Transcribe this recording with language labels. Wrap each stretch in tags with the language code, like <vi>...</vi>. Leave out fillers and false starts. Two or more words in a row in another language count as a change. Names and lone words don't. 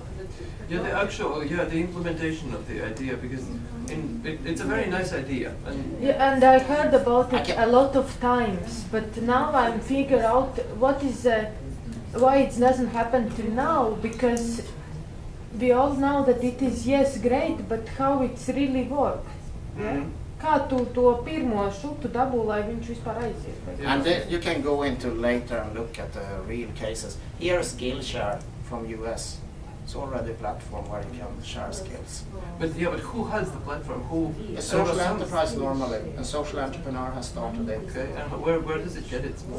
<en>Yeah, the implementation of the idea, because it's a very nice idea. Yeah, and I heard about it a lot of times, but now I'm figure out what is why it doesn't happen till now, because we all know that it is yes great, but how it's really work. Yeah?</en> <lv>Kā tu to pirmo šutu dabū, lai viņš vispār aiziet?</lv> <en>And you can go into later and look at the real cases. Here's Skillshare from US. It's already a platform where you can share skills. But who has the platform? A social enterprise normally. A social entrepreneur has started it. Okay, and where does it get its money?</en>